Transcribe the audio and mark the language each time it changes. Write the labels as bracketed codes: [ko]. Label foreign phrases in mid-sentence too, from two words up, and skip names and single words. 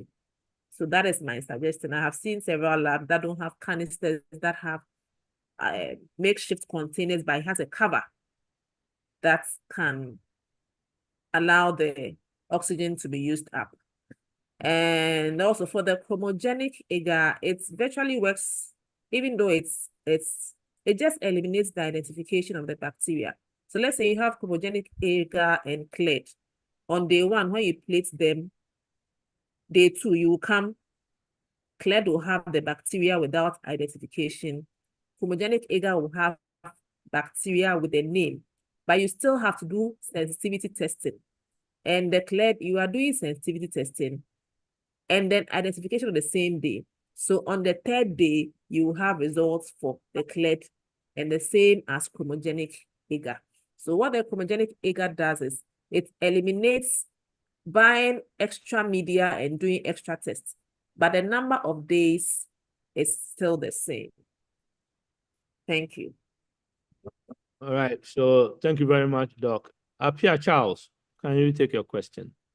[en] So that is my suggestion. I have seen several labs that don't have canisters that have makeshift containers, but it has a cover that can allow the oxygen to be used up. And also for the chromogenic agar, it virtually works, even though it just eliminates the identification of the bacteria. So let's say you have chromogenic agar and clade. On day 1, when you plate them, day 2, you will come, clade will have the bacteria without identification. Chromogenic agar will have bacteria with a name, but you still have to do sensitivity testing. And the clade, you are doing sensitivity testing and then identification on the same day. So on the 3rd day, you will have results for the clade and the same as chromogenic agar. So what the chromogenic agar does is it eliminates buying extra media and doing extra tests, but the number of days is still the same. Thank you. All right, so thank you very much, Doc. Pierre Charles, can you take your question?